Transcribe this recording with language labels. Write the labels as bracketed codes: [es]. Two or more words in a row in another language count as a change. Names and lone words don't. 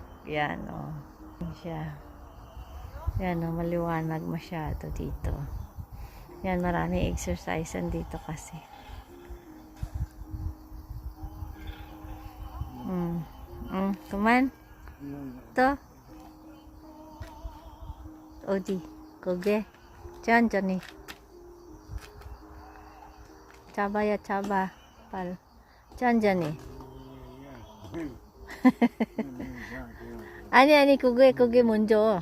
[tl] Yan, oh. Yan siya. Yan, oh, maliwanag masyado dito. Yan, maraming exercise dito kasi. Kuman? To? [ko] 어디? 거기? 천천히. 잡아야 잡아. 빨리. 천천히. 아니, 그게 먼저.